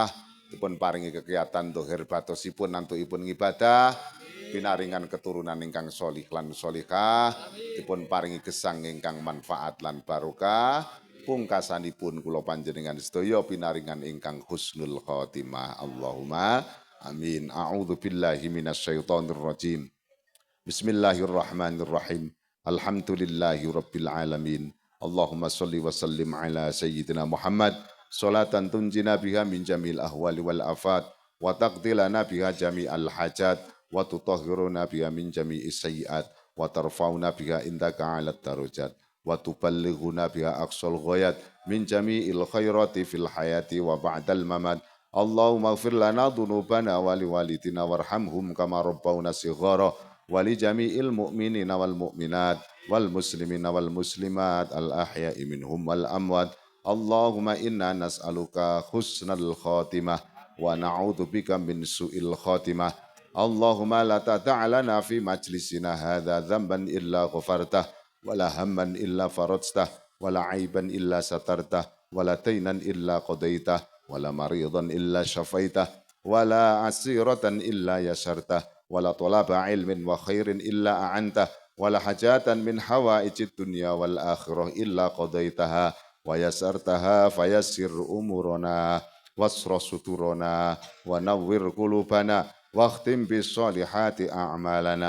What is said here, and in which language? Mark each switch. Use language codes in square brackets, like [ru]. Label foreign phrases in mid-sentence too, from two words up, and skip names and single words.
[jv] Dipun paringi kegiatan dohir batosipun nantukipun ngibadah. Pinaringan keturunan ingkang sholih lan sholihah, dipun paringi gesang ingkang manfaat lan barokah, pungkasanipun kula panjenengan sedaya pinaringan ingkang [ar] حسن الخاتمة. اللهم آمين. أعوذ بالله من الشيطان الرجيم بسم الله الرحمن الرحيم. الحمد لله رب العالمين. اللهم صل وسلم على سيدنا محمد صلاة تنجينا بها من جميع الأهوال والآفات وتقضي لنا بها جميع الحاجات وتطهرنا بها من جميع السيئات وترفعنا بها عندك أعلى الدرجات وتبلغنا بها أقصى الغايات من جميع الخيرات في الحياة وبعد الممات. اللهم اغفر لنا ذنوبنا ولوالدينا وارحمهم كما ربونا صغارا ولجميع المؤمنين والمؤمنات والمسلمين والمسلمات الأحياء منهم والأموات. اللهم إنا نسألك حسن الخاتمة ونعوذ بك من سوء الخاتمة. اللهم لا تدع لنا في مجلسنا هذا ذنبا إلا غفرته ولا هما إلا فرجته ولا عيبا إلا سترته ولا دينا إلا قضيته ولا مريضا إلا شفيته ولا أسيرا إلا يسرته ولا طالب علم وخير إلا أعنته ولا حاجة من حوائج الدنيا والآخرة إلا قضيتها ويسرتها فيسر أمورنا واستر عوراتنا ونور قلوبنا واختم بالصالحات أعمالنا.